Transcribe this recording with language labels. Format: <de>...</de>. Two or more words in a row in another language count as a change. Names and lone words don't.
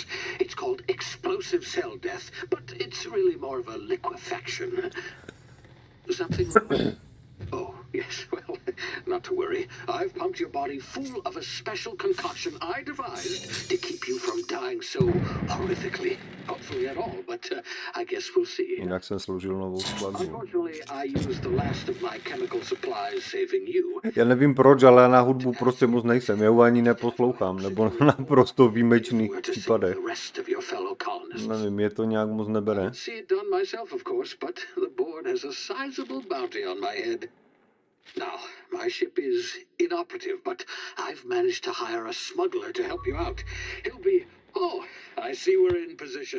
<en>It's called explosive cell death, but it's really more of a liquefaction. Something wrong? Oh, yes, well, not to worry. I've pumped your body full of a special concoction I devised to keep you from dying so horrifically. Hopefully at all, but I guess we'll see.</en> <cs>Jinak jsem složil novou skladbu.</cs> <en>Unfortunately, I used the last of my chemical supplies saving you.</en> <cs>Já nevím proč, ale já na hudbu prostě moc nejsem. Já ji ani neposlouchám, nebo na naprosto výjimečných případech. Nevím, je to nějak moc nebere.</cs> <en>Now, my ship is inoperative, but I've managed to hire a smuggler to help you out. He'll be... Oh, I see we're in position.</en>